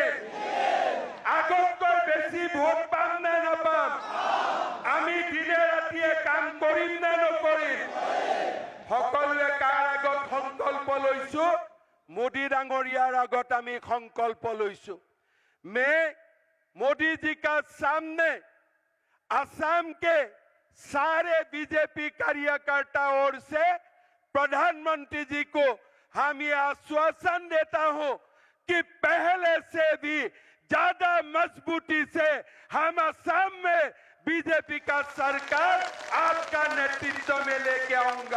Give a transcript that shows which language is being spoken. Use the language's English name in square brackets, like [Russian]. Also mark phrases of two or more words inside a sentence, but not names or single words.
[Assamese] আগতকৈ বেছি ভোট পাম নে নাপাম? আমি দিনে ৰাতিয়ে কাম কৰিম নে নকৰিম? সকলোৱে কাৰ আগত সংকল্প লৈছো? মোদী ডাঙৰীয়াৰ আগত আমি সংকল্প লৈছো। [Hindi] मोदी जी का सामने असम के सारे बीजेपी कार्यकर्ता ओर से प्रधानमंत्री जी को हम ये आश्वासन देता हूं कि पहले से भी ज्यादा मजबूती से हम असम में बीजेपी का सरकार आपका नेतृत्व में लेके आऊंगा।